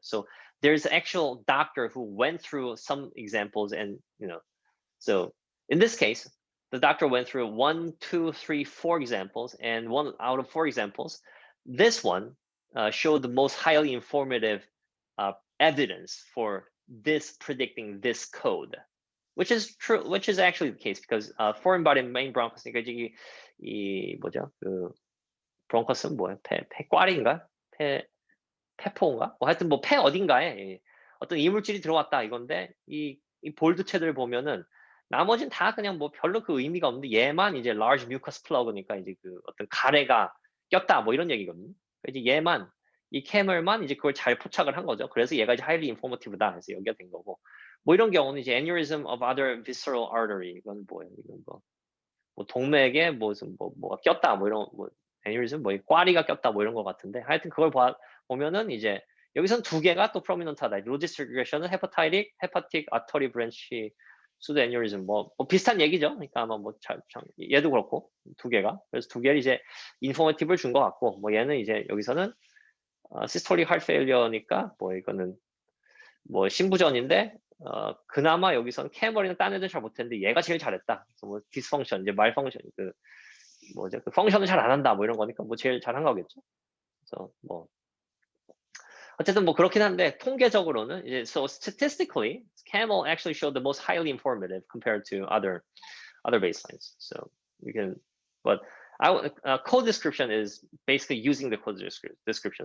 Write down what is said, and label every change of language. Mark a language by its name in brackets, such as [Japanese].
[English] So there's an actual doctor who went through some examples, and so in this case, the doctor went through 1, 2, 3, 4 examples, and 1 out of 4 examples, this one showed the most highly informative evidence for this predicting this code, which is true, which is actually the case, because foreign body main bronchus, [Korean] 그러니까 이 뭐죠? 그 브론커스는 뭐야? 폐꽈리인가? 폐포인가? 하여튼 뭐 폐 어딘가에 어떤 이물질이 들어왔다 이건데, 이 볼드체들 보면은 나머지는 다 그냥 뭐 별로 그 의미가 없는데, 얘만 이제 [English] large mucus plug [Korean] 이니까 이제 그 어떤 가래가 꼈다 뭐 이런 얘기거든요. 이제 얘만, 이 캐멀만 이제 그걸 잘 포착을 한 거죠. 그래서 얘가 이제 highly informative다 해서 여기가 된 거고, 뭐 이런 경우는 이제 [English] aneurysm of other visceral artery, [Korean] 이건 뭐예요? 이건 뭐 동맥에 뭐가 꼈다 뭐 이런, 뭐 aneurysm 뭐 꽈리가 꼈다 뭐 이런 거 같은데, 하여튼 그걸 보면은 이제 여기서는 2개가 또 prominent하다. logistic regression은 [English] hepatic artery branch pseudo aneurysm [Korean] 뭐 비슷한 얘기죠. 그러니까 아마 얘도 그렇고 2개가, 그래서 2개를 이제 informative를 준 것 같고, 뭐 얘는 이제 여기서는 [English] systolic heart failure [Korean] 니까 뭐 이거는 뭐 신부전인데, 그나마 여기서는 캐머리는 딴 애들 잘 못했는데 얘가 제일 잘했다. 그래서 뭐 디스펑션, 이제 말펑션, 그 펑션을 잘 안 한다 뭐 이런 거니까 뭐 제일 잘한 거겠죠. 그래서 뭐 어쨌든 뭐 그렇긴 한데, 통계적으로는 이제 [English] so statistically camel actually showed the most highly informative compared to other baselines. So you can, but code description is basically using the code description.